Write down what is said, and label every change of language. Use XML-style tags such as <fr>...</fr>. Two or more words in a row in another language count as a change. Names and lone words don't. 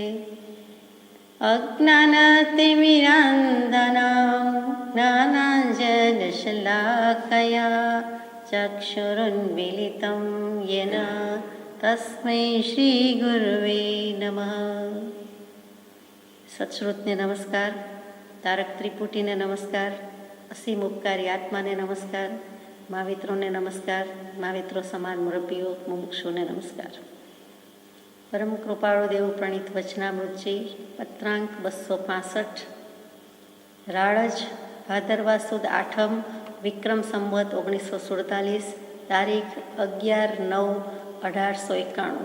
<sa>अज्ञानतिमिरान्धनां ज्ञानाञ्जनशलाकया चक्षुरुन्मीलितं येन तस्मै श्रीगुरुवे नमः।</sa> <gu>સત્શ્રુતને નમસ્કાર, તારક ત્રિપુટીને નમસ્કાર, અસીમ ઉપકારી આત્માને નમસ્કાર, મહાવિત્રોને નમસ્કાર, મહાવિત્રો સમાન મુરબ્બીઓ મુમુક્ષુને નમસ્કાર। પરમ કૃપાળુ દેવ પ્રણીત વચનામૃતજી પત્રાંક 265 રાળજ ભાદરવા સુદ આઠમ વિક્રમ સંવત 1947 તારીખ 11/9/1891।</gu>